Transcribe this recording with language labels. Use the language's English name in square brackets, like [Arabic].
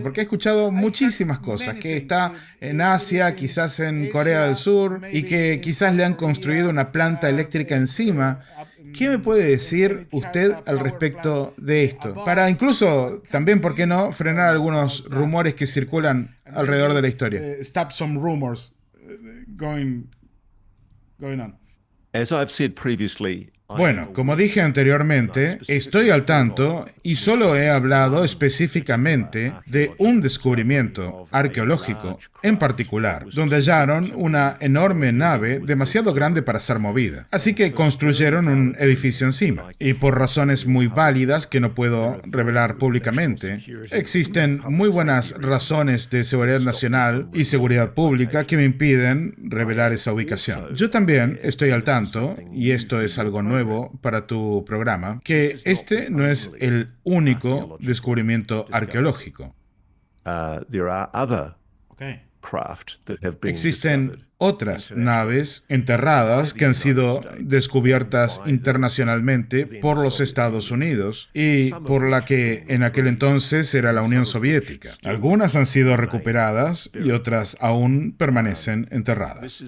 [Spanish] Porque he escuchado muchísimas cosas, que está en Asia, quizás en Corea del Sur, y que quizás le han construido una planta eléctrica encima. ¿Qué me puede decir usted al respecto de esto? Para incluso, también, ¿por qué no?, frenar algunos rumores que circulan alrededor de la historia. [English] Stop some rumors going on. As I've said previously, [Spanish] Bueno, como dije anteriormente, estoy al tanto y solo he hablado específicamente de un descubrimiento arqueológico en particular, donde hallaron una enorme nave demasiado grande para ser movida. Así que construyeron un edificio encima. Y por razones muy válidas que no puedo revelar públicamente, existen muy buenas razones de seguridad nacional y seguridad pública que me impiden revelar esa ubicación. Yo también estoy al tanto, y esto es algo nuevo para tu programa, que este no es el único descubrimiento arqueológico. [English] there are other craft that have been [Spanish] Existen [English] discovered [Spanish] otras naves enterradas que han sido descubiertas internacionalmente por los Estados Unidos y por la que en aquel entonces era la Unión Soviética. Algunas han sido recuperadas y otras aún permanecen enterradas.